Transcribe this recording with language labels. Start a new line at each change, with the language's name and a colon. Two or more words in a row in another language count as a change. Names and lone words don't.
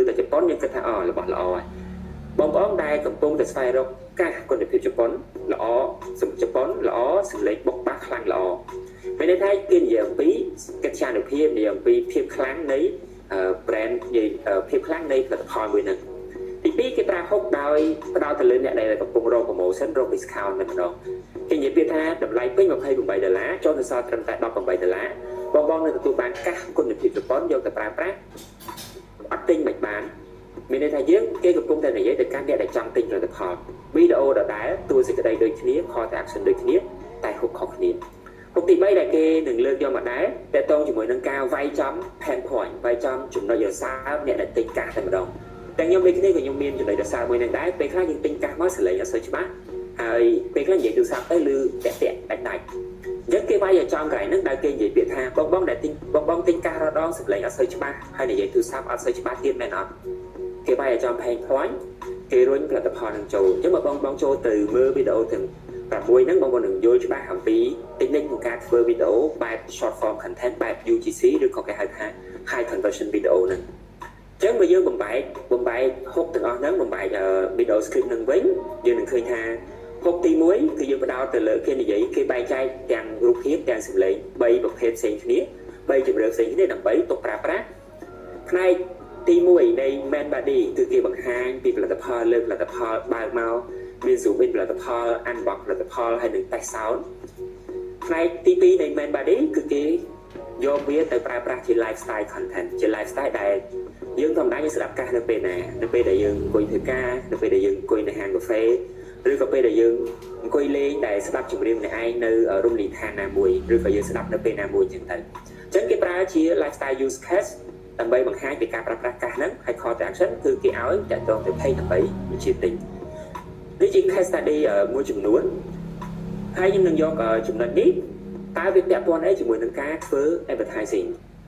Khmer: តែជប៉ុនយើងគិតថារបស់ល្អហើយបងដែលកំពុងតែស្វែងរកកាសគុណភាពជប៉ុនល្អសម្រាប់ជប៉ុនល្អសម្លេងបុកបាសខ្លាំងល្អមានន័យថាគេនិយាយអំពីកិត្យានុភាពនិយាយអំពីភាពខ្លាំងនៃ brand និយាយភាពខ្លាំងនៃផលិតផលមួយហ្នឹងទី2គេប្រើហុកដោយផ្ដោតទៅលើអ្នកដែលកំពុងរក promotion រក discount តែម្ដងគេនិយាយពីថាតម្លៃពេញ$28ចូលទៅសល់ត្រឹមតែ $18បងនឹងទទួលបានកាសគុណភាពជប៉ុនយកទៅប្រើប្រាស់អត់ទិញមិនបានមានន័យថាគេកំពុងតែនិយាយទៅកាន់អ្នកដែលចង់ទិញផលិតផលវីដេអូដដែលតួសេចក្តីដូចគ្នា
English: call to action
Khmer: ដូចគ្នាតែហុកខុសគ្នាហុកទី3ដែលគេនឹងលើកយកមកដែរតកតងជាមួយនឹងការវាយចំ
English: pain point
Khmer: វាយចំចំណុចរសើបអ្នកដែលទិញកាសតែម្ដងតែខ្ញុំដូចគ្នាក៏ខ្ញុំមានចំណុចរសើបមួយនឹងដែរពេលខ្លះយើងទិញកាសមកសលេងអត់សូវច្បាស់ហើយពេលខ្លះនិយាយទូរស័ព្ទទៅលឺ តាក់ដាច់អញ្ចឹងគេវាយឲ្យចំកន្លែងហ្នឹងដែលគេនិយាយពាក្យថាបងដែលទិញបងទិញកាសរដងសលេងអត់សូវច្បាស់ហើយនិយាយទូរស័ព្ទអត់សូវច្បាស់ទៀតមែនអត់គេវាយឲ្យចំ
English: pain point
Khmer: គេរុញផលិតផលនឹងចូលអញ្ចឹងបើបងចូលទៅមើលវីដេអូទាំង6ហ្នឹងបងនឹងយល់ច្បាស់អំពី technique ក្នុង ការធ្វើវីដេអូបែប
English: short form content
Khmer: បែប UGC ឬក៏គេហៅថា
English: high conversion video
Khmer: ហ្នឹងអញ្ចឹងបើយើងបំបែកហុកទាំងអស់ហ្នឹងបំបែក
English: video script
Khmer: ហ្នឹងវិញយើងនឹងឃើញថាហុកទី1គឺយើងបដោតទៅលើគេនិយាយគេបែងចែក ទាំងរូបភាពទាំងសំឡេង3ប្រភេទផ្សេងគ្នា3ជម្រើសផ្សេងគ្នាដើម្បីទុកប្រើប្រាស់ផ្នែកទី1នៃ
English: main body
Khmer: គឺគេបង្ហាញពីផលិតផលលើផលិតផលបើកមកមាន
English: zoom in
Khmer: ផលិតផល unbox ផលិតផលហើយនឹង
English: test sound
Khmer: ផ្នែកទី2នៃ
English: main body
Khmer: គឺគេយកវាទៅប្រើប្រាស់ជា
English: lifestyle content
Khmer: ជា lifestyle ដែលយើងធម្មតាយើងស្ដាប់កាសនៅពេលណានៅពេលដែលយើងអង្គុយធ្វើការនៅពេលដែលយើងអង្គុយនៅហាងកាហ្វេឬក៏ពេលដែលយើងអង្គុយលេងដែលស្ដាប់ចម្រៀងម្នាក់ឯងនៅរមណីយដ្ឋានណាមួយឬក៏យើងស្ដាប់នៅពេលណាមួយចឹងទៅអញ្ចឹងគេប្រើជា
English: lifestyle use case
Khmer: ដើម្បីបង្ហាញពីការប្រើប្រាស់កាសហ្នឹងហើយ
English: call to action
Khmer: គឺគេឲ្យតាក់ទងទៅ page ដើម្បីបញ្ជាទិញនេះជា
English: case study
Khmer: មួយចំនួនហើយខ្ញុំនឹងយកចំណុចនេះតើវាពាក់ព័ន្ធអីជាមួយនឹងការធ្វើ advertising